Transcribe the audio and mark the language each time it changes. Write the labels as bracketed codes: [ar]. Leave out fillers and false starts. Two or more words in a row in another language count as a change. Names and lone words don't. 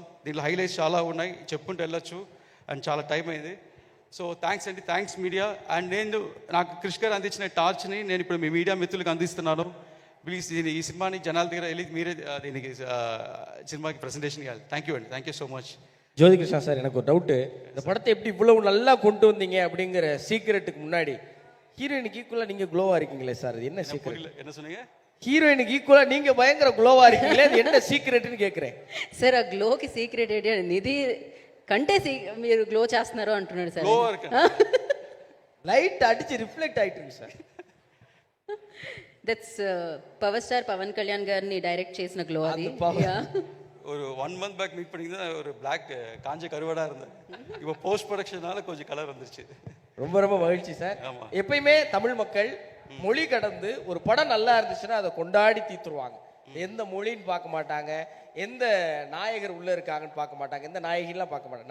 [te] దీంట్లో హైలైట్స్ చాలా ఉన్నాయి, చెప్పుకుంటూ వెళ్ళొచ్చు. అండ్ చాలా టైం అయింది. [en] so thanks [te] అండి, [en] thanks media. [te] అండ్ నాకు క్రిష్ గారు అందించిన టార్చ్ని నేను ఇప్పుడు మీ మీడియా మిత్రులకు అందిస్తున్నాను. ప్లీజ్ ఈ సినిమాని జనాల దగ్గర వెళ్ళి మీరే దీనికి సినిమాకి ప్రజెంటేషన్ ఇవ్వాలి. [en] thank you andi, thank you so much. [ta] ஜோதிகிருஷ்ணா சார், எனக்கு ஒரு டவுட்டு. இந்த படத்தை எப்படி இவ்வளவு நல்லா கொண்டு வந்தீங்க அப்படிங்கிற சீக்ரெட்டுக்கு முன்னாடி ஹீரோயினுக்கு ஈக்குவலாக நீங்கள் க்ளோவாக இருக்கீங்களே சார், அது என்ன சீக்ரெட்? என்ன சொன்னீங்க? [te] హీరోయిన్కి ఈక్వల్గా [ta] நீங்கள் பயங்கர க்ளோவாக இருக்கீங்களே, அது என்ன సీక్రెట్ని கேட்குறேன் [te] సార్. ఆ గ్లోకి సీక్రెట్ ఏంటి? నిధి కంటే మీరు గ్లో చేస్తున్నారు అంటున్నాడు సార్. [ta] லைட் அடிச்சு ரிஃப்ளெக்ட் ஆயிட்டு இருக்கு சார். [te] దట్స్ పవర్ స్టార్ పవన్ కళ్యాణ్ గారిని డైరెక్ట్ చేసిన గ్లో అది [ta] அது power. [en] Yeah. [ta] ஒரு 1 [en] month back [ta] மீட் பண்ணிங்கன்னா ஒரு பிளாக் காஞ்ச கருவாடா இருந்தேன். இப்போ [en] post productionaala [ta] கொஞ்சம் கலர் வந்துருச்சு. ரொம்ப ரொம்ப மகிழ்ச்சி சார். ஆமா. எப்பயுமே தமிழ் மக்கள் மொழி கடந்து ஒரு படம் நல்லா இருந்துச்சுன்னா அதை கொண்டாடி தீத்துருவாங்க. எந்த மொழின்னு பார்க்க மாட்டாங்க, எந்த நாயகர் உள்ள இருக்காங்கன்னு பார்க்க மாட்டாங்க, எந்த நாயகிலாம் பார்க்க மாட்டாங்க.